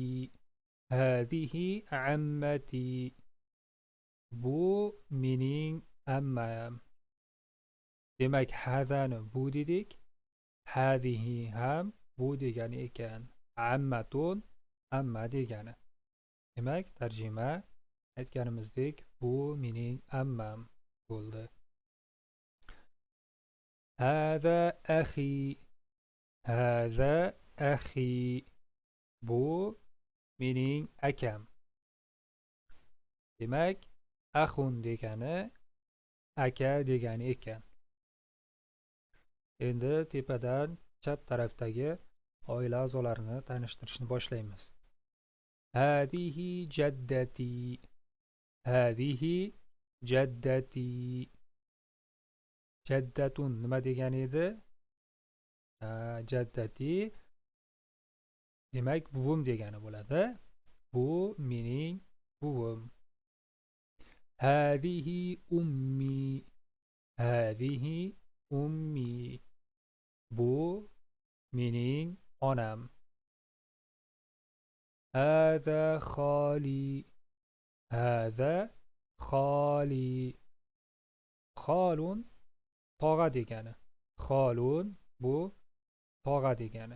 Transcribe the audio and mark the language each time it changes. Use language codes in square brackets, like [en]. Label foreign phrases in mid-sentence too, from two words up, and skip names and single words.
[ar] هذه عمتي. [uz] Bu mening ammam. Demak, hadani bu dedik. Hadihi ham bu degani ekan. Ammatun amma degani. Demak, tarjima aytganimizdek bu mening ammam bo'ldi. [ar] هذا أخي. هذا أخي. [uz] Bu mening akam. Demak, akhun degani aka degani ekan. Endi tepadan chap tarafdagi oila a'zolarini tanishtirishni boshlaymiz. [ar] هذه جدتي. هذه جدتي. [uz] Jaddatun nima degani edi? Jaddati demak buvim degani bo'ladi. Bu mening buvim. [ar] هذه أمي. هذه أمي. [uz] Bu mening onam. [ar] هذا خالي. هذا خالي. [uz] Khalun tog'a degani. Khalun bu tog'a degani.